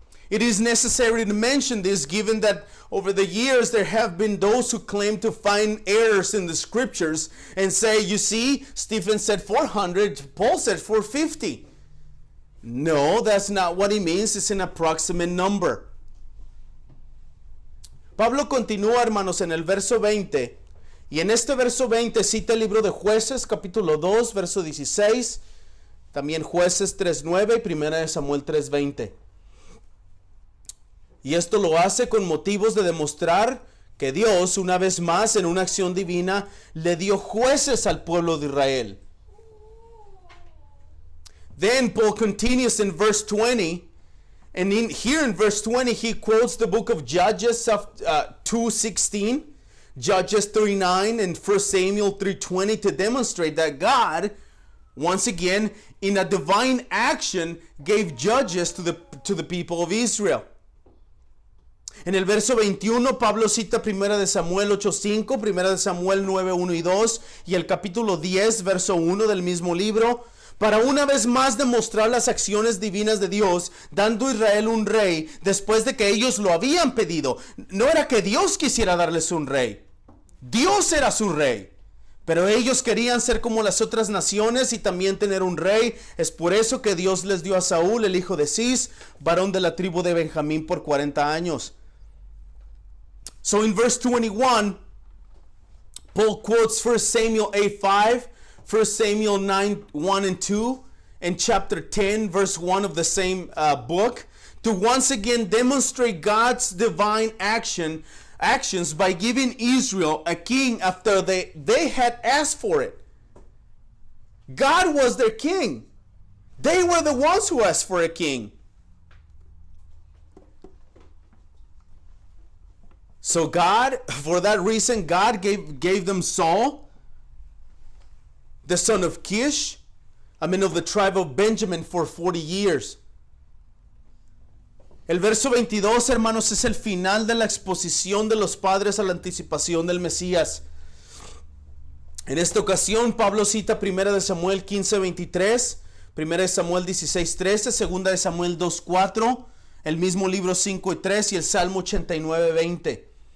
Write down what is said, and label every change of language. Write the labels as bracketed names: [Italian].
[English] It is necessary to mention this given that over the years there have been those who claim to find errors in the scriptures and say, you see, Stephen said 400, Paul said 450. No, that's not what he means. It's an approximate number. [Spanish] Pablo continúa, hermanos, en el verso 20. Y en este verso 20 cita el libro de Jueces, capítulo 2, verso 16. También Jueces 3.9 y 1 de Samuel 3.20. Y esto lo hace con motivos de demostrar que Dios, una vez más, en una acción divina, le dio jueces al pueblo de Israel. [English] Then Paul continues in verse 20, and here in verse 20 he quotes the book of Judges 2:16, Judges 3:9, and 1 Samuel 3:20 to demonstrate that God, once again, in a divine action, gave judges to the people of Israel. [Spanish] En el verso 21, Pablo cita 1 de Samuel 8:5, 1 de Samuel 9:1 y 2, y el capítulo 10, verso 1 del mismo libro, para una vez más demostrar las acciones divinas de Dios, dando a Israel un rey después de que ellos lo habían pedido. No era que Dios quisiera darles un rey. Dios era su rey. Pero ellos querían ser como las otras naciones y también tener un rey. Es por eso que Dios les dio a Saúl, el hijo de Cis, varón de la tribu de Benjamín, por 40 años. [English] So in verse 21, Paul quotes 1 Samuel 8:5, 1 Samuel 9:1 and 2, and chapter 10, verse 1 of the same book, to once again demonstrate God's divine actions by giving Israel a king after they had asked for it. God was their king. They were the ones who asked for a king. So God, for that reason, God gave them Saul, the son of Kish, of the tribe of Benjamin, for 40 years. [Spanish] El verso 22, hermanos, es el final de la exposición de los padres a la anticipación del Mesías. En esta ocasión, Pablo cita 1 de Samuel 15:23, 1 de Samuel 16:13, 2 de Samuel 2:4, el mismo libro 5:3 y el Salmo 89:20.